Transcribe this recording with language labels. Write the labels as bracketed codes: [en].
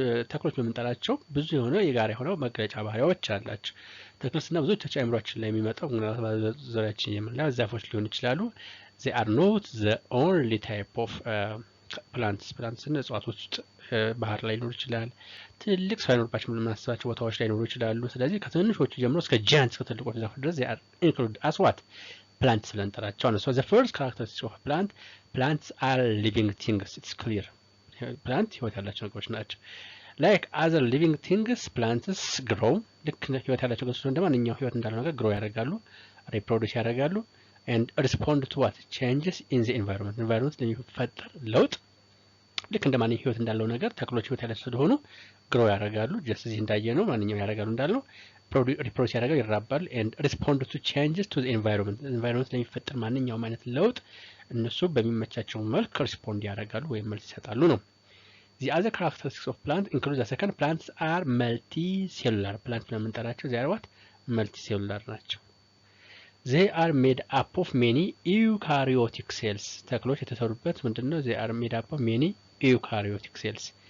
[am] ተክሎች በመንጠራቸው ብዙ የሆነ የጋራ የሆነው መገለጫ ባህሪያዎች አላቸው። ተክሎችና ብዙዎች ተጨማሪዎችን ላይ የሚመጣው ዙሪያችን የምንለው ዛፎች ሊሆኑ ይችላሉ። [en] They are not the only type of plants [am] እጽዋቶች ውስጥ ባህር ላይ ሊኖር ይችላል። ትልቅ ሳይኖርባቸው የምናስባቸው ቦታዎች ላይ ሊኖሩ ይችላሉ። ስለዚህ ከትንሾቹ ጀምሮ እስከ ጃይንት እስከ ትልቆቹ ዛፎች ድረስ [en] they are included as what plants [am] ብለን እንጠራቸዋለን ነው። [en] So the first characteristic of plants are living things. It's clear. Plant [am] ህይወት ያላቸው ነገሮች ናቸው። [en] Like other living things, plants grow. [am] ልክ ህይወት ያላቸው ነገሮች እንደማንኛውም ህይወት እንዳለው ነገር grow ያደርጋሉ፣ reproduce ያደርጋሉ [en] and respond to what changes in the environment. [am] environment ለሚፈጠር ለውጥ ልክ እንደማንኛውም ህይወት እንዳለው ነገር ተክሎች ህይወት ያላቸው ስለሆኑ grow ያደርጋሉ። just እዚህ እንዳየነው ማንኛውም ያደርጋሉ እንዳልነው reproduce ያደርጋሉ፣ ይራባሉ [en] and respond to changes to the environment. environment [am] ለሚፈጠር ማንኛውም አይነት ለውጥ እነሱ በሚመቻቸው መልክ ሪስፖንድ ያደርጋሉ ወይም መልስ ይሰጣሉ ነው። [en] The other characteristics of plants include the second plants are multicellular. plants ለምንጠራቸው they are what multicellular ናቸው። They are made up of many eukaryotic cells. [am] ተክሎች የተሰሩበት ምንድነው? [en] They are made up of many eukaryotic cells.